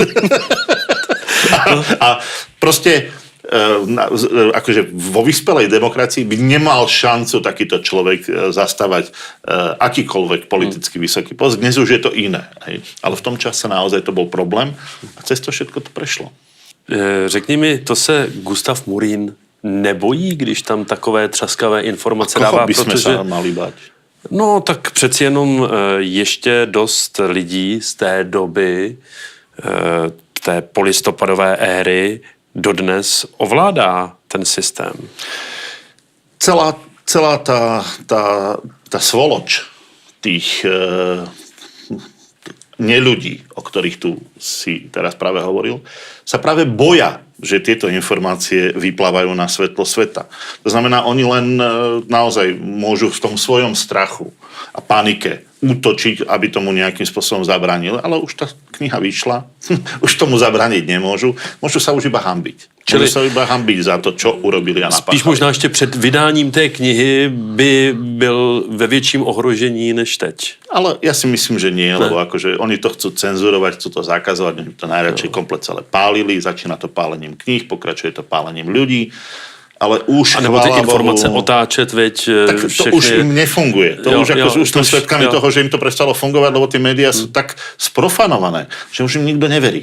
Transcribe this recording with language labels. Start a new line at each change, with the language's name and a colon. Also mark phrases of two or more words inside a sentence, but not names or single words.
Slovak: a proste akože vo vyspelej demokracii by nemal šancu takýto človek zastávať akýkoľvek politicky vysoký post. Dnes už je to iné. Hej. Ale v tom čase naozaj to bol problém a cez to všetko to prešlo.
Czech: Řekni mi, to se Gustav Murín nebojí, když tam takové třaskavé informace dává?
Slovak: Koho by sme sa mali bať?
Czech: No, tak přeci jenom ještě dost lidí z té doby, té polistopadové éry, dodnes ovládá ten systém.
Slovak: Celá tá svoloč tých neľudí, o ktorých tu si teraz práve hovoril, sa práve boja, že tieto informácie vyplávajú na svetlo sveta. To znamená, oni len naozaj môžu v tom svojom strachu a panike útočiť, aby tomu nejakým spôsobom zabránili, ale už tá kniha vyšla, už tomu zabrániť nemôžu, môžu sa už iba hanbiť. Môžu sa iba hanbiť za to, čo urobili a napáchali.
Czech: Spíš možná ještě před vydáním té knihy by byl ve větším ohrožení než teď.
Slovak: Ale ja si myslím, že nie, lebo akože oni to chcú cenzurovať, chcú to zakazovať, oni to najradšej komplet celé pálili, začína to pálením kníh, pokračuje to pálením ľudí. Ale už,
Czech: a nebo ty informace otáčet, veď tak to všechny...
Slovak: už im nefunguje. To už sme svedkami toho, že im to prestalo fungovať, lebo tie médiá sú tak sprofanované, že už im nikto neverí.